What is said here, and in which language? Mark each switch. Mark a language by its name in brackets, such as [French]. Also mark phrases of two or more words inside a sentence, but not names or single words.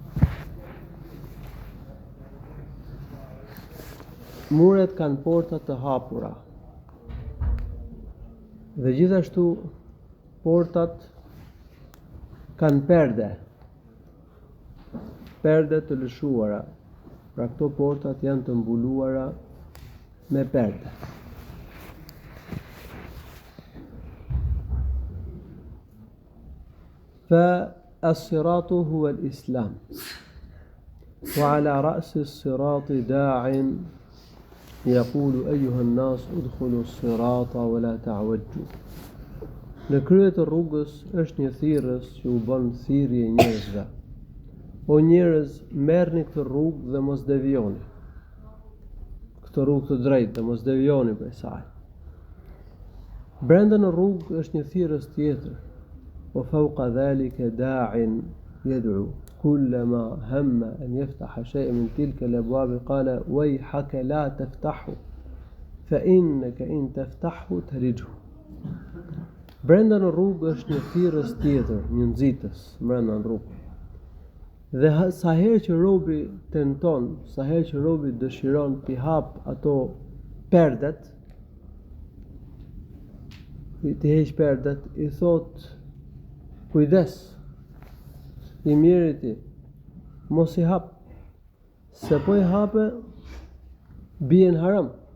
[Albanian] Muret kanë porta të hapura. Dhe gjithashtu portat kanë perde të lëshuara. Pra këto portat janë të mbuluara me perde. [Arabic] فالصراط هو الإسلام وعلى رأس الصراط داع يقول أيها الناس ادخلوا الصراط ولا تعوجوا. [Albanian] Në krye të rrugës është një thirrës që u bën thirrje njerëzve. O njerëz, merrni këtë rrugë dhe mos devijoni. Këtë rrugë të drejtë dhe mos devijoni prej saj. Brenda në rrugë është një thirrës tjetër. [Arabic] وفوق ذلك داع يدعو كلما هم أن يفتح شيئا من تلك الأبواب قال ويحك لا تفتحه فإنك إن تفتحه تلجه. [Albanian] Brenda në rrugë është një thirrës tjetër, një nxitës brenda në rrugë. Dhe sa herë që robi tenton, sa herë që robi dëshiron t'i hap ato perdet, t'i heq perdet, i thot kujdes, i mirë ti, mos i hap, se po i hape bien haram.